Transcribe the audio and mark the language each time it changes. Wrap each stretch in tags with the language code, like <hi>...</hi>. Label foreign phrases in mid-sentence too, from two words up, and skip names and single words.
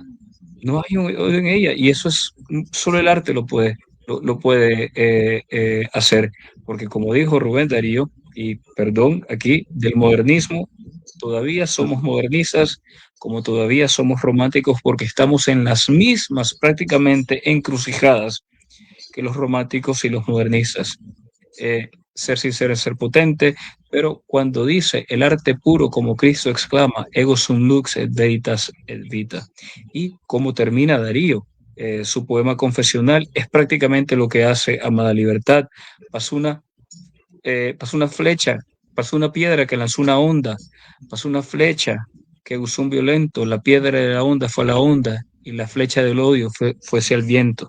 <es>No hay un odio en ella y eso es solo el arte lo puede hacer, porque como dijo Rubén Darío, y perdón, aquí del modernismo, todavía somos modernistas, como todavía somos románticos, porque estamos en las mismas prácticamente encrucijadas que los románticos y los modernistas. Ser sincero es ser potente, pero cuando dice el arte puro, como Cristo exclama,</es> <la>ego sum lux et veritas et vita,</la> <es>y cómo termina Darío, su poema confesional, es prácticamente lo que hace Amada Libertad. Pasó una, pasó una flecha, pasó una piedra que lanzó una onda, pasó una flecha que usó un violento, la piedra de la onda fue a la onda y la flecha del odio fue hacia el viento.</es>